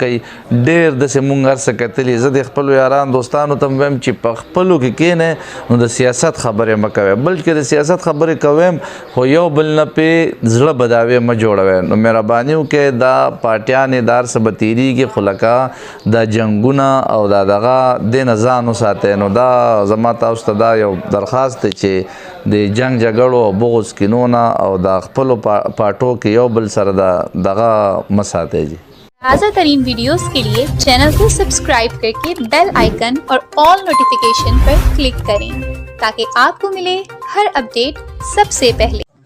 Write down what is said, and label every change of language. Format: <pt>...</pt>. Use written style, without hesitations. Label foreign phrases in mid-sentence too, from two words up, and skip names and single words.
<ps>کوي ډېر داسې مونږ هر څه کتلي زه د خپلو یارانو دوستانو ته هم وایم چې په خپلو کې کښېنئ نو د سیاست خبرې مه کوئ بلکې د سیاست خبرې کوئ خو یو بل نه پې زړه بداوی مه جوړوئ نو مهرباني وکړئ دا پارټیانې دا هر څه به تېرېږي خو لکه دا جنګونه او دا دغه دې نه ځان وساتئ نو دا زما تاسو ته دا یو درخواست دی چې د جنگ جګړو او بغض کینونه او د خپلو پاټو کې یو بل سره دغه مساته جی</ps> <ur>تازہ ترین ویڈیوز کے لیے چینل کو سبسکرائب کر کے</ur> <en>bell icon</en> <ur>اور</ur> <en>all notification</en> <ur>پر کلک کریں تاکہ آپ کو ملے ہر اپڈیٹ سب سے پہلے.</ur>